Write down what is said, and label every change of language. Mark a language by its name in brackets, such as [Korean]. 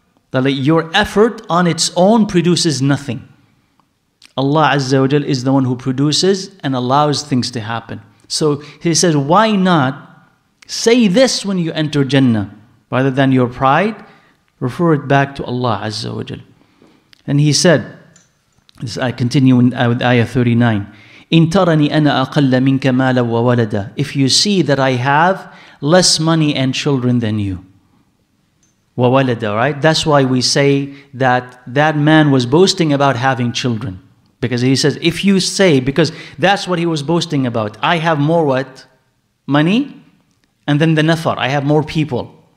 [English] That your effort on its own produces nothing. Allah Azza wa Jal is the one who produces and allows things to happen. So he says, why not say this when you enter Jannah? Rather than your pride, refer it back to Allah Azza wa Jal. And he said, I continue with ayah 39. [Arabic] إِن تَرَنِي أَنَا أَقَلَّ مِنْكَ مَالًا وَوَلَدًا. [English] If you see that I have less money and children than you. [Arabic] وَوَلَدًا, [English] right? That's why we say that that man was boasting about having children. Because he says, if you say, because that's what he was boasting about. I have more what? Money. And then the nafar, I have more people.